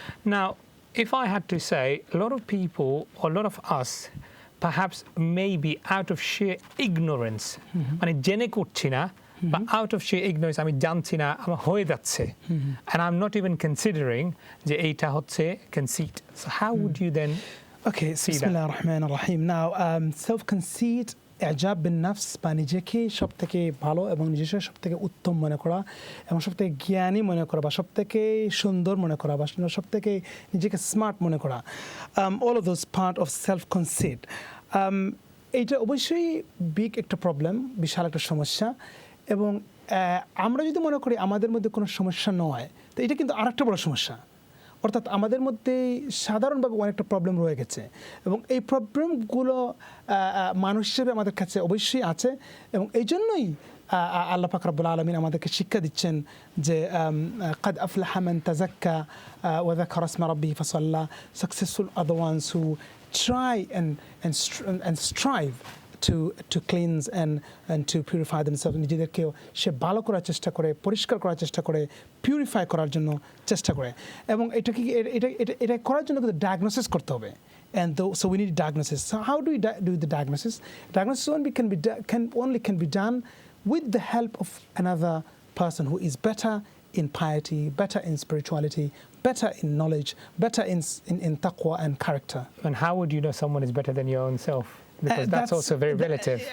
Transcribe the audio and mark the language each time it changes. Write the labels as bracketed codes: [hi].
[en] Now, if I had to say, a lot of people, or a lot of us, perhaps maybe out of sheer ignorance, [bn] মানে জেনে করছি না, [en] but out of sheer ignorance [bn] আমি জানছি না, আমার হয়ে যাচ্ছে, [en] and I'm not even considering [bn] যে এইটা হচ্ছে [en] conceit. So how would you then see that? [ar] Bismillah ar-Rahman ar-Rahim. [en] Now, self-conceit, [bn] ইজাব বিন নফস, বা নিজেকে সব থেকে ভালো এবং নিজেকে সব থেকে উত্তম মনে করা এবং সব থেকে জ্ঞানী মনে করা, বা সব থেকে সুন্দর মনে করা, বা সব থেকে নিজেকে স্মার্ট মনে করা, [en] all of those part of self-conceit. [bn] এইটা অবশ্যই বিগ একটা প্রবলেম, বিশাল একটা সমস্যা, এবং আমরা যদি মনে করি আমাদের মধ্যে কোনো সমস্যা নয়, তো এটা কিন্তু আরেকটা বড় সমস্যা। অর্থাৎ আমাদের মধ্যে সাধারণভাবে অনেকটা প্রবলেম রয়ে গেছে, এবং এই প্রবলেমগুলো মানুষ হিসেবে আমাদের কাছে অবশ্যই আছে, এবং এই জন্যই আল্লাহ পাক রব্বুল আলামিন আমাদেরকে শিক্ষা দিচ্ছেন যে [ar] قد أفلح من تزكى وذكر اسم ربه فصلى. [en] Successful are the ones who try and strive to cleanse and to purify themselves. [bn] নিজেদেরকে সে ভালো করার চেষ্টা করে, পরিষ্কার করার চেষ্টা করে, পিউরিফাই করার জন্য চেষ্টা করে, এবং এটা করার জন্য কিন্তু ডায়াগনোসিস করতে হবে, [en] and so we need diagnosis. So how do we do the diagnosis? Diagnosis only can be done with the help of another person who is better in piety, better in spirituality, better in knowledge, better in taqwa and character. And how would you know someone is better than your own self? Because that's also very relative.